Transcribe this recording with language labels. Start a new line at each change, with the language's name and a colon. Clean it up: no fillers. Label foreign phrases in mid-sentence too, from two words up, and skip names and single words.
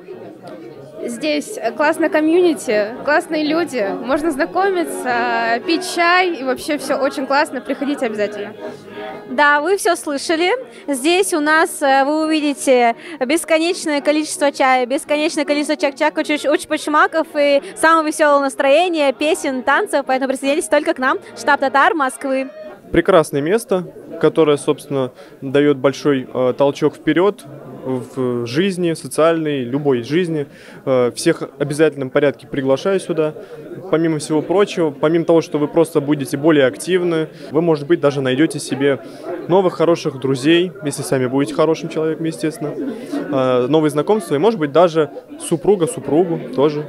Russian: Здесь классная комьюнити, классные люди, можно знакомиться, пить чай, и вообще все очень классно, приходите обязательно. Да, вы все слышали. Здесь у нас вы увидите бесконечное количество чая, бесконечное количество чак-чак, уч-почмаков и самое веселое настроение, песен, танцев, поэтому присоединяйтесь только к нам, штаб татар Москвы. Прекрасное место, которое, собственно, дает большой толчок вперед в жизни, социальной, любой жизни. Всех в обязательном порядке приглашаю сюда. Помимо всего прочего, помимо того, что вы просто будете более активны, вы, может быть, даже найдете себе новых хороших друзей, если сами будете хорошим человеком, естественно, новые знакомства и, может быть, даже супругу тоже.